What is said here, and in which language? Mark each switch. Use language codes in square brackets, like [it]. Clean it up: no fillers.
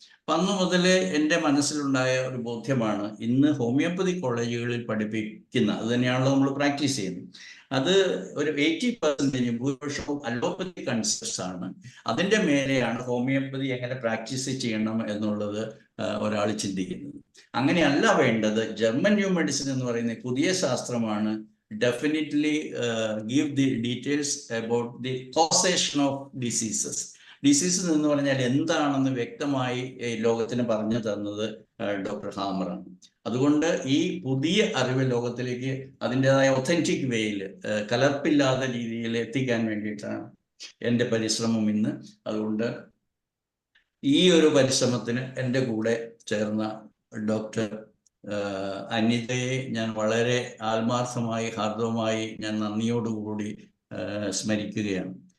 [ml] അപ്പം അന്ന് മുതൽ എൻ്റെ മനസ്സിലുണ്ടായ ഒരു ബോധ്യമാണ്, ഇന്ന് ഹോമിയോപ്പതി കോളേജുകളിൽ പഠിപ്പിക്കുന്ന, അത് തന്നെയാണല്ലോ നമ്മൾ പ്രാക്ടീസ് ചെയ്യുന്നത്, അത് ഒരു 80% ഭൂരിപക്ഷവും അലോപ്പതി കൺസെപ്റ്റ്സ് ആണ്. അതിൻ്റെ മേലെയാണ് ഹോമിയോപ്പതി എങ്ങനെ പ്രാക്ടീസ് ചെയ്യണം എന്നുള്ളത് ഒരാൾ ചിന്തിക്കുന്നത്. അങ്ങനെയല്ല വേണ്ടത്. [en] German new medicine [ml] എന്ന് പറയുന്ന പുതിയ ശാസ്ത്രമാണ് [en] definitely give the details about the causation of diseases. [ml] Diseases എന്ന് പറഞ്ഞാൽ എന്താണെന്ന് വ്യക്തമായി ലോകത്തിന് പറഞ്ഞു തന്നത് ഡോക്ടർ ഹാമറാണ്. അതുകൊണ്ട് ഈ പുതിയ അറിവ് ലോകത്തിലേക്ക് അതിൻ്റെതായ ഒത്തൻറ്റിക് വേയിൽ, കലർപ്പില്ലാത്ത രീതിയിൽ എത്തിക്കാൻ വേണ്ടിയിട്ടാണ് എൻ്റെ പരിശ്രമം ഇന്ന്. അതുകൊണ്ട് ഈ ഒരു പരിശ്രമത്തിന് എൻ്റെ കൂടെ ചേർന്ന ഡോക്ടർ അനിതയെ ഞാൻ വളരെ ആത്മാർത്ഥമായി, ഹാർദവമായി ഞാൻ നന്ദിയോടുകൂടി സ്മരിക്കുകയാണ്.